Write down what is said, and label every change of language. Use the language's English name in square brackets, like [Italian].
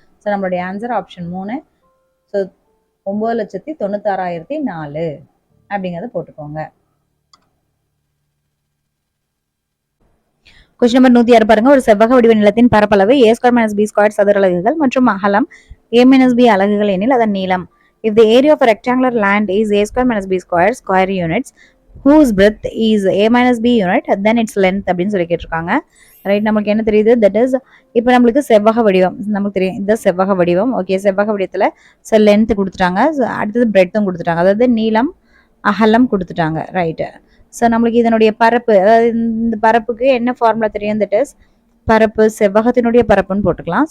[Tamil] So நம்மளுடைய answer option 3. So 9,96,004 அப்படிங்கிறத போட்டுக்கோங்க. கொஸ்டின் நம்பர் 106 பாருங்க. ஒரு செவ்வக வடிவ நிலத்தின் பரப்பளவு a² - b² சதுர அலகுகள் மற்றும் அகலம் a - b அலகுகள் எனில் அதன் நீளம். [English] If the area of a rectangular land is a² - b² square units whose breadth is a - b unit then its length [Tamil] அப்படின்னு சொல்லி கேட்டிருக்காங்க. ரைட், நமக்கு என்ன தெரியுது, தட் இஸ் இப்போ நம்மளுக்கு செவ்வக வடிவம் நமக்கு தெரியும். இந்த செவ்வக வடிவம் ஓகே. செவ்வக வடிவத்தில் ஸோ லென்த் கொடுத்துட்டாங்க, அடுத்தது பிரெட்த்தும் கொடுத்துட்டாங்க, அதாவது நீளம் அகலம் கொடுத்துட்டாங்க. ரைட்டு. ஸோ நம்மளுக்கு இதனுடைய பரப்பு, அதாவது இந்த பரப்புக்கு என்ன ஃபார்முலா தெரியும், தட் இஸ் பரப்பு செவ்வகத்தினுடைய பரப்புன்னு போட்டுக்கலாம்.